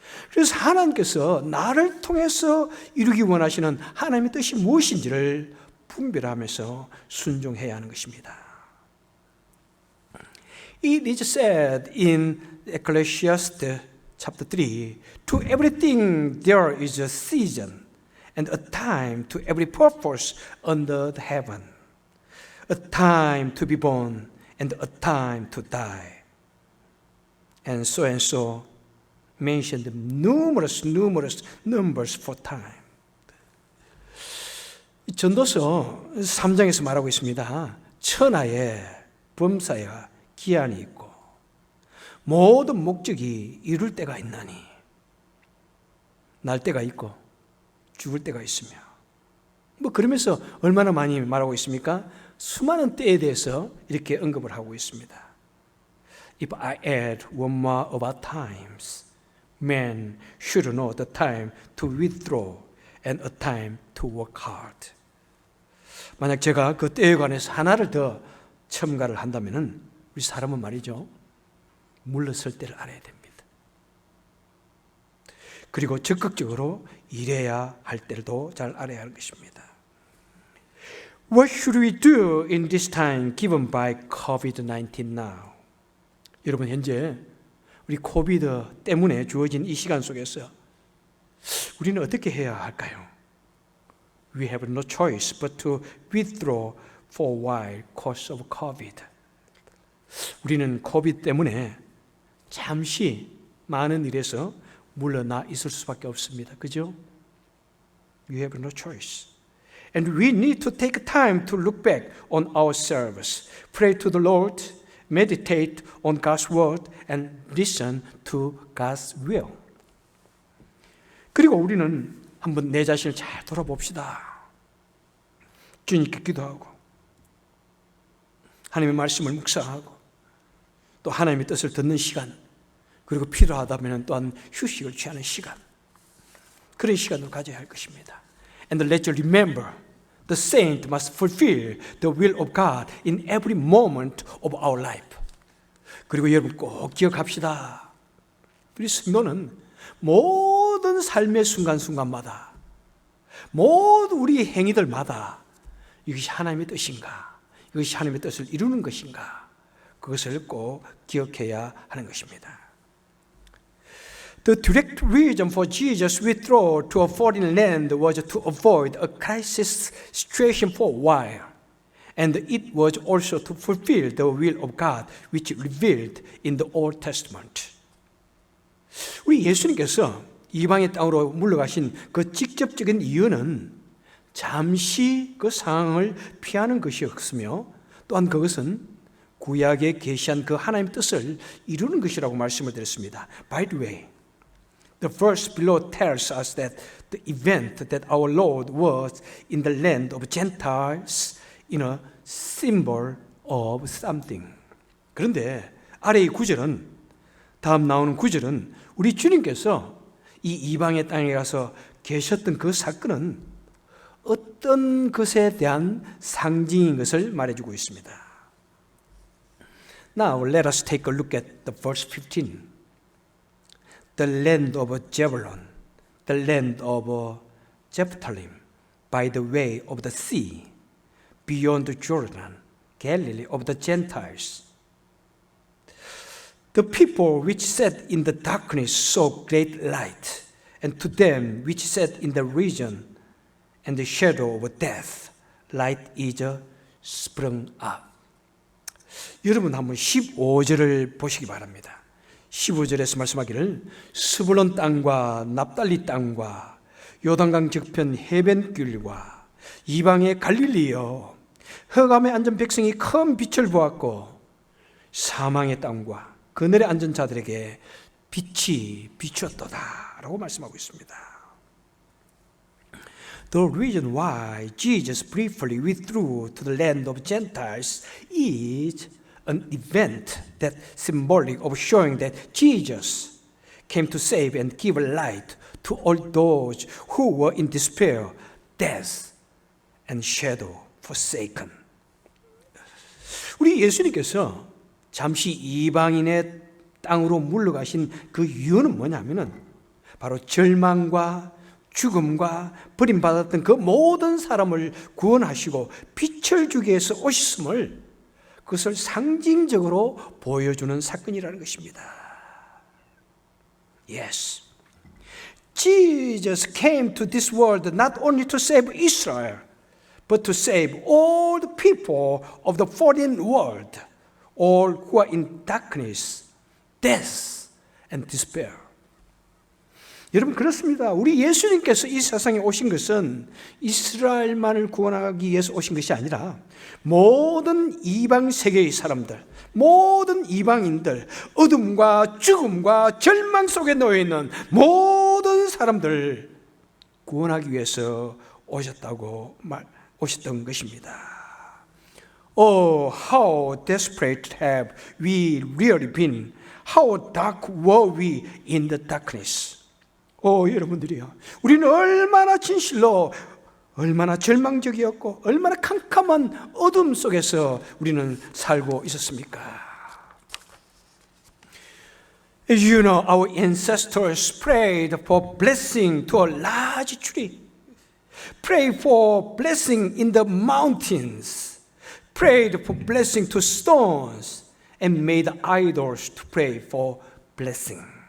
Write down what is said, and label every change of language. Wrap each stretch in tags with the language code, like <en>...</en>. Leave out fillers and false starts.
<ko>그래서 하나님께서 나를 통해서 이루기 원하시는 하나님의 뜻이 무엇인지를 분별하면서 순종해야 하는 것입니다.</ko> <en>It is said in Ecclesiastes chapter 3, to everything there is a season and a time to every purpose under the heaven, a time to be born and a time to die. And so mentioned numerous numbers for time.</en> <ko>전도서 3장에서 말하고 있습니다. 천하에 범사에 기한이 있고 모든 목적이 이룰 때가 있나니 날 때가 있고 죽을 때가 있으며 그러면서 얼마나 많이 말하고 있습니까? 수많은 때에 대해서 이렇게 언급을 하고 있습니다.</ko> <en>If I add one more about times, man should know the time to withdraw and a time to work hard.</en> <ko>만약 제가 그 때에 관해서 하나를 더 첨가를 한다면은 우리 사람은 말이죠. 물러설 때를 알아야 됩니다. 그리고 적극적으로 일해야 할 때도 잘 알아야 할 것입니다.</ko> <en>What should we do in this time given by COVID-19 now?</en> <ko>여러분 현재 우리 코비드 때문에 주어진 이 시간 속에서 우리는 어떻게 해야 할까요?</ko> <en>We have no choice but to withdraw for a while because of COVID.</en> <ko>우리는 코비드 때문에 잠시 많은 일에서 물러나 있을 수밖에 없습니다. 그죠?</ko> <en>We have no choice. And we need to take time to look back on our service, pray to the Lord, meditate on God's word, and listen to God's will.</en> <ko>그리고 우리는 한번 내 자신을 잘 돌아봅시다. 주님께 기도하고 하나님의 말씀을 묵상하고 또 하나님의 뜻을 듣는 시간, 그리고 필요하다면 또한 휴식을 취하는 시간, 그런 시간을 가져야 할 것입니다.</ko> <en>And let you remember, the saint must fulfill the will of God in every moment of our life.</en> <ko>그리고 여러분 꼭 기억합시다. 우리 성도는 모든 삶의 순간순간마다, 모든 우리의 행위들마다 이것이 하나님의 뜻인가, 이것이 하나님의 뜻을 이루는 것인가, 그것을 꼭 기억해야 하는 것입니다.</ko> <en>The direct reason for Jesus' withdrawal to a foreign land was to avoid a crisis situation for a while. And it was also to fulfill the will of God, which revealed in the Old Testament.</en> <ko>우리 예수님께서 이방의 땅으로 물러가신 그 직접적인 이유는 잠시 그 상황을 피하는 것이었으며, 또한 그것은 구약에 계시한 그 하나님의 뜻을 이루는 것이라고 말씀을 드렸습니다.</ko> <en>By the way, the verse below tells us that the event that our Lord was in the land of Gentiles in a symbol of something.</en> <ko>그런데 아래 이 구절은, 다음 나오는 구절은 우리 주님께서 이 이방의 땅에 가서 계셨던 그 사건은 어떤 것에 대한 상징인 것을 말해주고 있습니다.</ko> <en>Now let us take a look at the verse 15. The land of Zebulun, the land of Jephthahim, by the way of the sea, beyond the Jordan, Galilee of the Gentiles. The people which sat in the darkness saw great light, and to them which sat in the region and the shadow of death, light is sprung up.</en> <ko>여러분 한번 15절을 보시기 바랍니다. 15절에서 말씀하기를 스불론 땅과 납달리 땅과 요단강 저편 해변길과 이방의 갈릴리여, 흑암에 앉은 백성이 큰 빛을 보았고 사망의 땅과 그늘에 앉은 자들에게 빛이 비추었도다 라고 말씀하고 있습니다.</ko> <en>The reason why Jesus briefly withdrew to the land of Gentiles is an event that symbolic of showing that Jesus came to save and give light to all those who were in despair, death, and shadow forsaken.</en> <ko>우리 예수님께서 잠시 이방인의 땅으로 물러가신 그 이유는 뭐냐면은 바로 절망과 죽음과 버림받았던 그 모든 사람을 구원하시고 빛을 주기 위해서 오셨음을, 그것을 상징적으로 보여주는 사건이라는 것입니다.</ko> <en>Yes. Jesus came to this world not only to save Israel, but to save all the people of the foreign world, all who are in darkness, death, and despair.</en> <ko>여러분 그렇습니다. 우리 예수님께서 이 세상에 오신 것은 이스라엘만을 구원하기 위해서 오신 것이 아니라 모든 이방 세계의 사람들, 모든 이방인들, 어둠과 죽음과 절망 속에 놓여 있는 모든 사람들 구원하기 위해서 오셨던 것입니다.</ko> <en>Oh, how desperate have we really been? How dark were we in the darkness?</en> <ko>여러분들이요, 우리는 얼마나 진실로, 얼마나 절망적이었고 얼마나 캄캄한 어둠 속에서 우리는 살고 있었습니까?</ko> <en>As you know, our ancestors prayed for blessing to a large tree, prayed for blessing in the mountains, prayed for blessing to stones, and made idols to pray for blessing.</en>